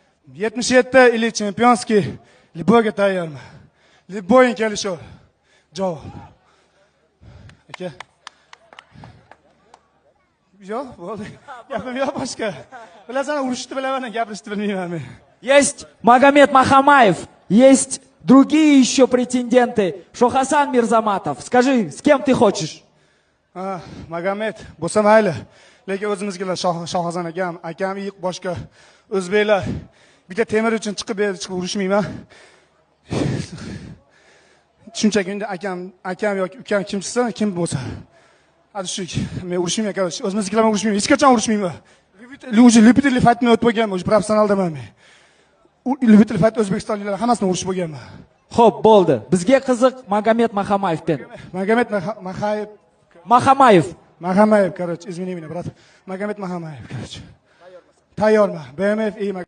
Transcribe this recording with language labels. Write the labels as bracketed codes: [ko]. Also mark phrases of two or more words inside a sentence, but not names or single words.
[ru] 77 или чемпионский, [uz] любойga tayyorman. Любой kelishur. Javob. Aka. Yo'q, bo'ldi. Gapim yo'q boshqa. Bilasan, urushni bilaman, gapirishni bilmayman men. [ru] Есть Магомед Махамаев, есть другие еще претенденты. Шохасан Мирзаматов. Скажи, с кем ты хочешь? [uz] Magomed bo'lsa mayli. Lekin o'zimizgilar Shohazon akam boshqa o'zbeklar bitta temir uchun chiqib urushmayman. Shunchaki endi akam yoki ukam kimchisi kim bo'lsa. Hadi shu men urushmayman, короче. O'zimizgilar bilan urushmayman. Hech qachon urushmayman. Любительный fightni o'tib bo'lganman, o'sha professionaldaman men. Любительный fight o'zbekistonliklar hammasini urushib bo'lganman. Xo'p, bo'ldi. Bizga qiziq Magomed Maxamayevdan. Magomed Maxamayev, [ru] короче, извини меня, брат. [uz] Magomed Maxamayev, короче. Tayyorman. BMF